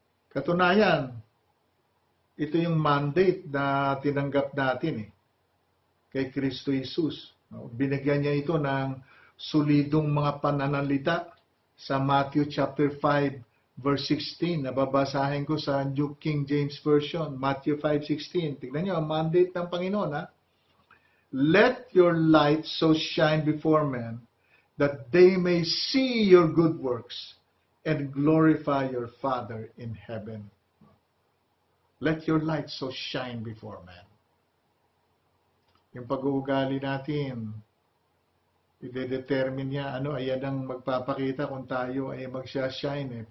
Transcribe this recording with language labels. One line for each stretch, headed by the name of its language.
Filipino: Katunayan, ito yung mandate na tinanggap natin kay Kristo Jesus. Binigyan niya ito ng solidong mga pananalita sa Matthew chapter 5 verse 16. Nababasahin ko sa New King James Version, Matthew 5:16. Tignan niyo ang mandate ng Panginoon.
English: Let your light so shine before men that they may see your good works and glorify your Father in heaven. Let your light so shine before men.
Filipino: Yung pag-uugali natin, i-determine niya, ayan ang magpapakita kung tayo ay magsha-shine.